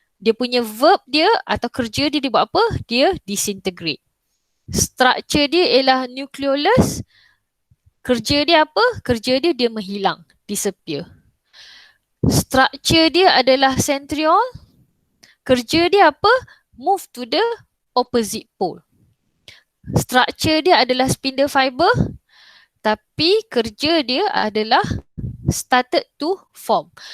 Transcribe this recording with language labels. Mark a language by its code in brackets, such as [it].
[ms] Dia punya verb dia atau kerja dia buat apa? Dia disintegrate. Structure dia ialah nucleolus. Kerja dia apa? Kerja dia menghilang, disappear. Structure dia adalah centriole. Kerja dia apa? [en] Move to the opposite pole. [ms] Structure dia adalah spindle fiber, tapi kerja dia adalah started to form.